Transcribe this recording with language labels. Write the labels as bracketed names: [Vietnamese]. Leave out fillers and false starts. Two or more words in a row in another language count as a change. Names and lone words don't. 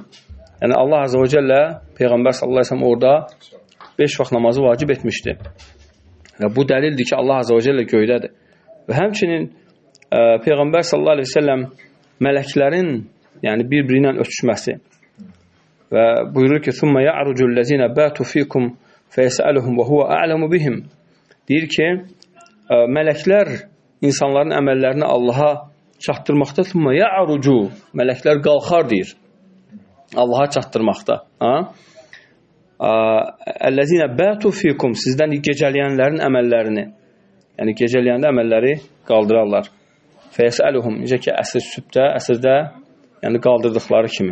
[Azerbaijani] Yəni Allah [Arabic] عز وجل [Azerbaijani] Peyğəmbər [Arabic] صلى الله عليه وسلم [Azerbaijani] orada 5 vaxt namazı vacib etmişdi. Və bu dəlildir ki, Allah [Arabic] عز وجل [Azerbaijani] göydədir. Və həmçinin Peyğəmbər [Arabic] صلى الله عليه وسلم [Azerbaijani] mələklərin yəni bir-biri ilə ötüşməsi və buyurur ki, [Arabic] ثُمَّ يَعْرُجُ الَّذِينَ بَاتُوا فِيكُمْ فَيَسْأَلُهُمْ وَهُوَ أَعْلَمُ بِهِمْ. [Azerbaijani] Deyir ki, mələklər insanların əməllərini Allaha çatdırmaqda, [Arabic] ثُمَّ يَعْرُجُ, [Azerbaijani] mələklər qalxar deyir. Allaha çatdırmaqda. [Arabic] الذين باتوا فيكم, [Azerbaijani] sizdən gecələyənlərin əməllərini, yəni gecələyəndə əməlləri qaldırarlar. Fəyəsəluhum, necə ki, əsrdə, yəni qaldırdıqları kimi.